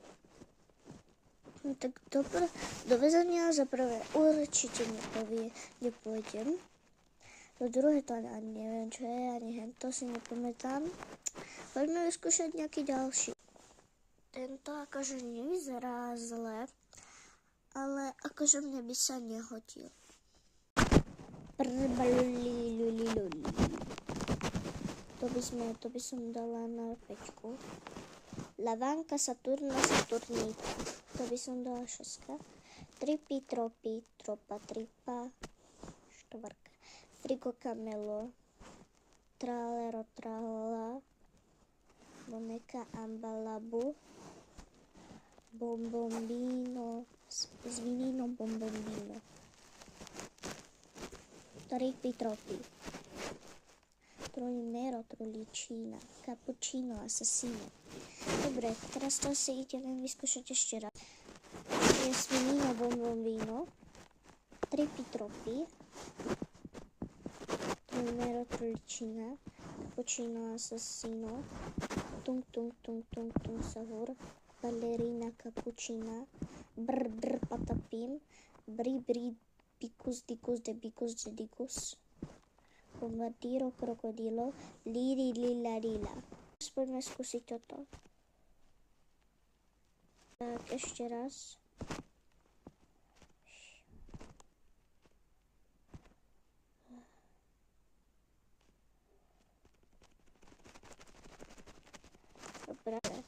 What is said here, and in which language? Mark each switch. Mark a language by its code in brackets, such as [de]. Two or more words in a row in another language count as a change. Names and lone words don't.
[sk] No tak do väzenia za prvé určite nepôjdem. Do druhé to ani neviem, čo je, ani hento si nepamätám. Poďme vyskúšať nejaký ďalší. Tento akože nevyzerá zle, ale akože mne by sa nehodil. To by som dala na 5. Lavanka Saturna Saturníka. To by som dala 6. Tripy, tropy, tropa, tripa. 4. Frigo Camelo. Tralero, tralala. Boneka Ambalabu. Bombombino. Svinino bombombino. Tripy, tropy. Trolinero, trolicina. Cappuccino, assassino. Dobre, teraz to si ideme vyskúšať ešte raz. Je svinino bombombino, tripy tropy, trolinero trolicina, cappuccino assassino, tung tung tung tung tung sahur, ballerina cappuccina, brr brr patapim, bri bri bicus dicus de bicus de dicus, bombardiro krokodilo, liri lila lila. Poďme skúsiť toto. Tak, ešte raz. Dobre.